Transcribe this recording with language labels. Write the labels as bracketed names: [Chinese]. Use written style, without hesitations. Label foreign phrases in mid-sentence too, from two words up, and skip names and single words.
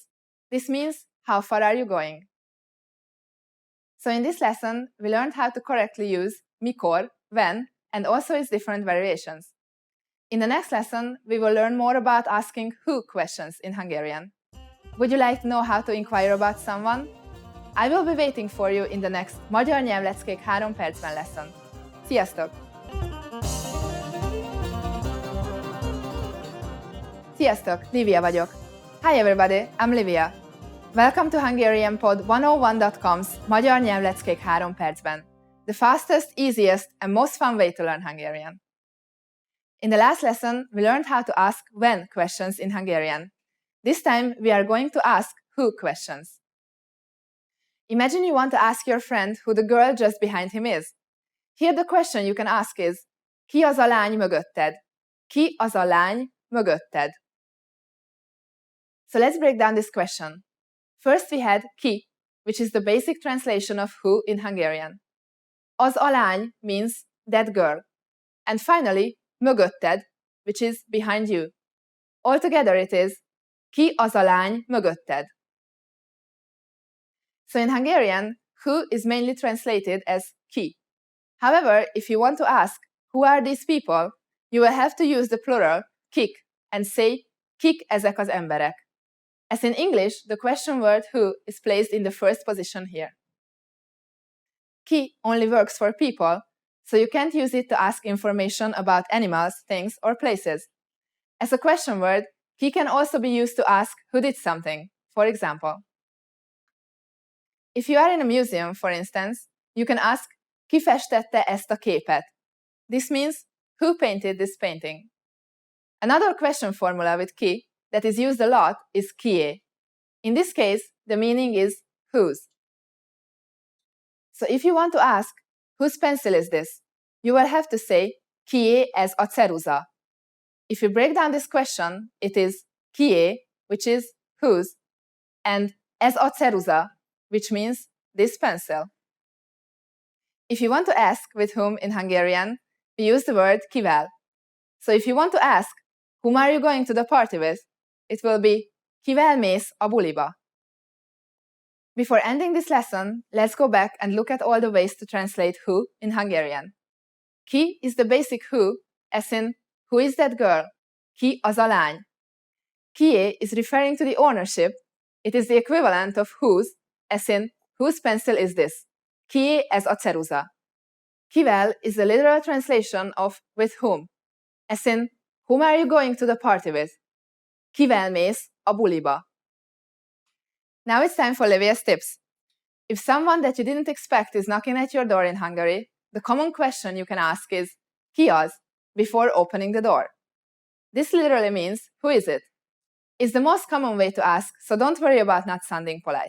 [English] This means, how far are you going? So in this lesson, we learned how to correctly use mikor, when, and also its different variations. In the next lesson, we will learn more about asking who questions in Hungarian. Would you like to know how to inquire about someone? I will be waiting for you in the next Magyar Nyelvleckék 3 percben lesson. [Hungarian] Sziasztok! Sziasztok, Livia vagyok. [English] Hi everybody, I'm Livia. Welcome to HungarianPod101.com's Magyar Nyelvleckék 3 percben, the fastest, easiest, and most fun way to learn Hungarian. In the last lesson, we learned how to ask when questions in Hungarian. This time, we are going to ask who questions. Imagine you want to ask your friend who the girl just behind him is. Here the question you can ask is, [Hungarian] ki az a lány mögötted? Ki az a lány mögötted? [English] So let's break down this question. First we had ki, which is the basic translation of who in Hungarian. [Hungarian] Az a lány [English] means that girl. And finally, mögötted, which is behind you. Altogether it is, [Hungarian] ki az a lány mögötted? [English] So in Hungarian, who is mainly translated as ki. However, if you want to ask, who are these people, you will have to use the plural, kik, and say, [Hungarian] kik ezek az emberek. [English] As in English, the question word who is placed in the first position here. Ki only works for people, so you can't use it to ask information about animals, things, or places. As a question word, ki can also be used to ask who did something, for example. If you are in a museum, for instance, you can ask, [Hungarian] ki festette ezt a képet? [English] This means, who painted this painting? Another question formula with ki that is used a lot is kié. In this case, the meaning is whose. So if you want to ask, whose pencil is this? You will have to say, [Hungarian] kié ez a ceruza. [English] If you break down this question, it is kié, which is whose, and [Hungarian] ez a ceruza, [English] which means this pencil. If you want to ask with whom in Hungarian, we use the word kivel. So if you want to ask, whom are you going to the party with? It will be, [Hungarian] kivel mész a buliba. [English] Before ending this lesson, let's go back and look at all the ways to translate who in Hungarian. Ki is the basic who, as in, who is that girl? [Hungarian] Ki az a lány? [English] Kié is referring to the ownership. It is the equivalent of whose, as in, whose pencil is this? [Hungarian] Kié ez a ceruza. [English] Kivel is the literal translation of with whom, as in, whom are you going to the party with? [Hungarian] Kivel mész a buliba. [English] Now it's time for Livia's tips. If someone that you didn't expect is knocking at your door in Hungary, the common question you can ask is [Hungarian] "Ki az?" [English] before opening the door. This literally means "Who is it?" It's the most common way to ask, so don't worry about not sounding polite.